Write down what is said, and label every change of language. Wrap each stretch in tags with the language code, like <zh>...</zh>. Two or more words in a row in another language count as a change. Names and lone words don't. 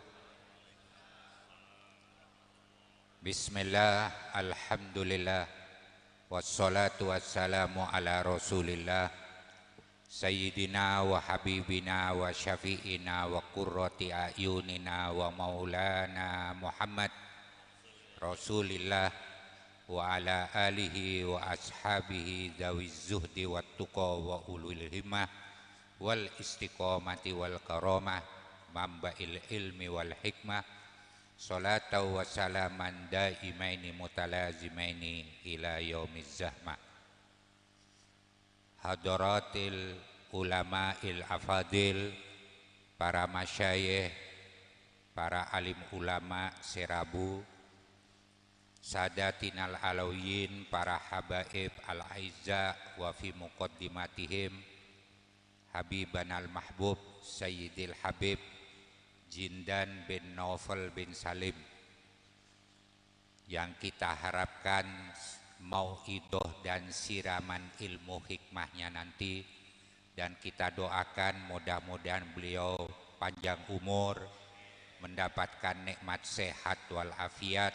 <ar>بسم الله الحمد لله والصلاة والسلام على رسول الله سيدنا وحبيبنا وشفيعنا وقرة أعيننا ومولانا محمد رسول الله وعلى آله وأصحابه ذوي الزهد والتقى وأولي الهمة والاستقامة والكرامة منبع العلم والحكمة صلاة وسلاما دائمين متلازمين إلى يوم الزحمة. حضرات العلماء الأفاضل para المشايخ,</ar> <id>para alim ulama Serabu,</id> <ar>سادتنا العلويين para الحبائب الأعزاء وفي مقدمتهم حبيبنا المحبوب سيدي الحبيب Jindan bin Naufal bin Salim,</ar> <id>yang kita harapkan mau'idoh dan siraman ilmu hikmahnya nanti, dan kita doakan mudah-mudahan beliau panjang umur, mendapatkan nikmat sehat walafiat.</id>